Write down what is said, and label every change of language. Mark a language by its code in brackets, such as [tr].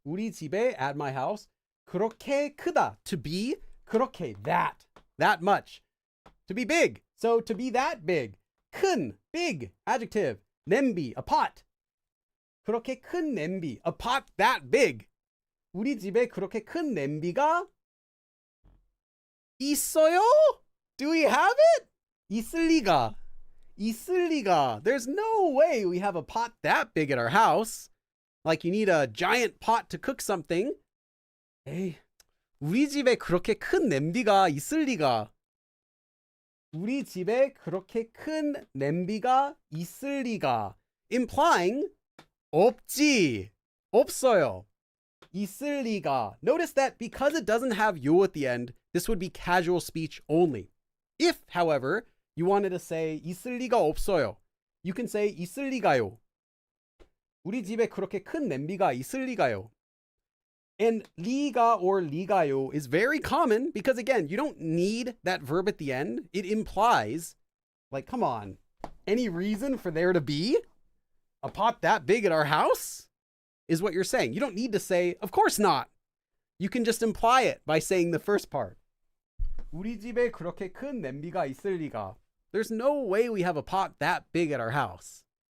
[ko] 우리 집에, [en] at my house. [ko] 그렇게 크다, [en] to be, [ko] 그렇게, [en] that much. To be big, so to be that big. 큰, big, adjective. [ko] 냄비, [en] a pot. [ko] 그렇게 큰 냄비, [en] a pot that big. [ko] 우리 집에 그렇게 큰 냄비가 있어요? [en] Do we have it? [ko] 있을 리가. 있을 리가. [en] There's no way we have a pot that big at our house. Like you need a giant pot to cook something. [ko] 에이, 우리 집에 그렇게 큰 냄비가 있을 리가. 우리 집에 그렇게 큰 냄비가 있을 리가. [en] Implying [ko] 없지. 없어요. 있을 리가. [en] Notice that because it doesn't have 요 at the end, this would be casual speech only. If, however, you wanted to say [ko] 있을 리가 없어요, [en] you can say [ko] 있을 리가요. 우리 집에 그렇게 큰 냄비가 있을 리가요. [en] And 리가 or 리가요 is very common because, again, you don't need that verb at the end. It implies, like, come on, any reason for there to be a pot that big at our house is what you're saying. You don't need to say, of course not. You can just imply it by saying the first part. [ko] 우리 집에 그렇게 큰 냄비가 있을 리가. [en] There's no way we have a pot that big at our house.